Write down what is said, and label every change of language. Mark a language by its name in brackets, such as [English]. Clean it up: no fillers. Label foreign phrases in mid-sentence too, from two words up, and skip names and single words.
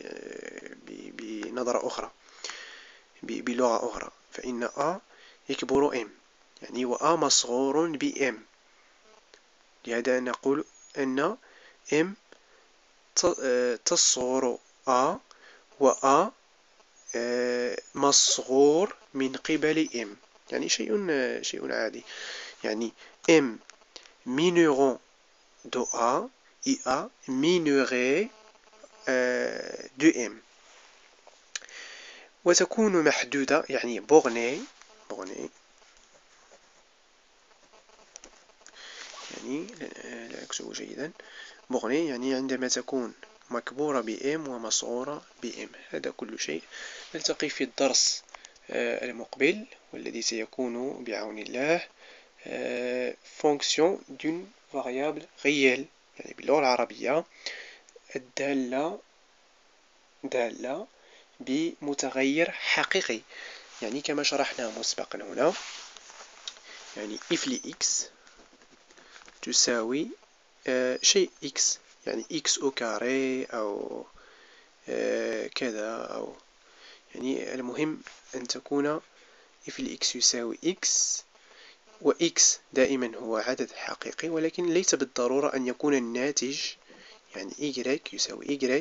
[Arabic] بنظرة أخرى، بلغة أخرى، فإن A يكبر M، يعني و A مصغور بM. لهذا نقول أن M تصغر A، و A مصغور من قبل M، يعني شيء عادي. [French] يعني M mineurant de A et A mineuré de M. [Arabic] وتكون محدودة يعني بورني يعني لا أكتب جيدا، بورني يعني عندما تكون مكبورة بM ومصغورة بM. هذا كل شيء. نلتقي في الدرس المقبل، والذي سيكون بعون الله [French] fonction d'une variable réelle، [Arabic] يعني باللغة العربية دالة بمتغير حقيقي، يعني كما شرحنا مسبقا هنا، يعني if لx تساوي شيء x، يعني x أو كاري أو كذا، أو يعني المهم أن تكون if لx يساوي x، و x دائما هو عدد حقيقي، ولكن ليس بالضرورة أن يكون الناتج يعني y يساوي y.